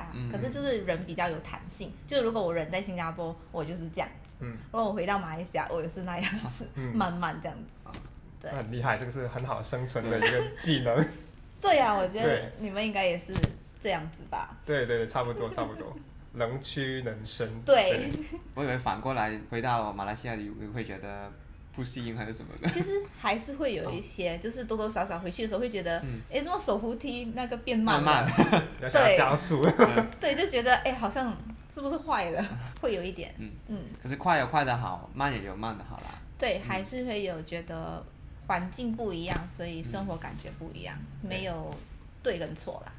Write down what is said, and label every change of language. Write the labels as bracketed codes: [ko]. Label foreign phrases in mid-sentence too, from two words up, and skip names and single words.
[zh] 可是就是人比較有彈性，就如果我人在新加坡，我就是這樣子；如果我回到馬來西亞，我也是那樣子，慢慢這樣子。對，很厲害，這個是很好生存的一個技能。對啊，我覺得你們應該也是這樣子吧？對，差不多，能屈能伸。對。我以為反過來回到馬來西亞，你會覺得不适应还是什么的？其实还是会有一些，就是多多少少回去的时候会觉得，哎，怎么手扶梯那个变慢了？要想要加速。对，就觉得哎，好像是不是坏了？会有一点。可是快有快的好，慢也有慢的好啦。对，还是会有觉得环境不一样，所以生活感觉不一样，没有对跟错啦。